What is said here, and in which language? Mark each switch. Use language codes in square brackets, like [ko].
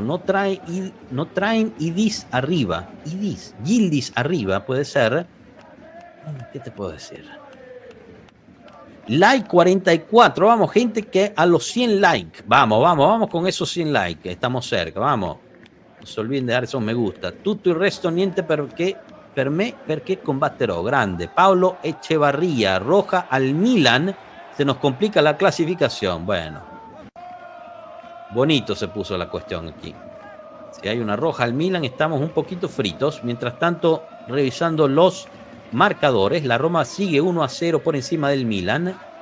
[es] No traen Idis arriba. Yildiz arriba, puede ser. ¿Qué te puedo decir? Like 44. Vamos, gente, que a los 100 likes. Vamos con esos 100 likes. Estamos cerca, vamos. No se olviden de dar esos me gusta. [it] Tutto il resto niente per me perché combatterò. [es] Grande. Paolo Echevarría. Roja al Milan. Se nos complica la clasificación. Bueno, bonito se puso la cuestión aquí. Si hay una roja al Milan, estamos un poquito fritos. Mientras tanto, revisando los marcadores, la Roma sigue 1-0 por encima del Milan.